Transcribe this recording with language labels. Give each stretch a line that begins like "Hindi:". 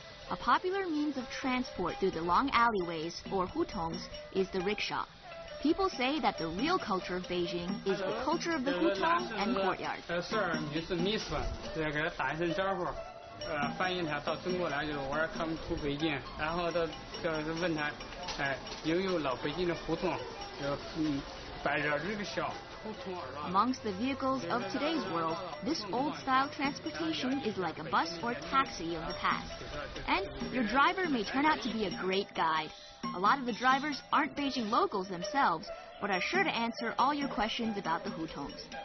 English: A popular means of transport through the long alleyways, or hutongs, is the rickshaw. People say that the real culture of Beijing is the culture of the hutong and courtyard.
Chinese: 女士 Miss 这给他打一声招呼，翻译他到中国来就是玩，
English: come to
Chinese: 北京，然后就是问他，有没有老北京的胡同，摆着rickshaw。
English: Amongst the vehicles of today's world, this old-style transportation is like a bus or taxi of the past. And your driver may turn out to be a great guide. A lot of the drivers aren't Beijing locals themselves, but are sure to answer all your questions about the hutongs.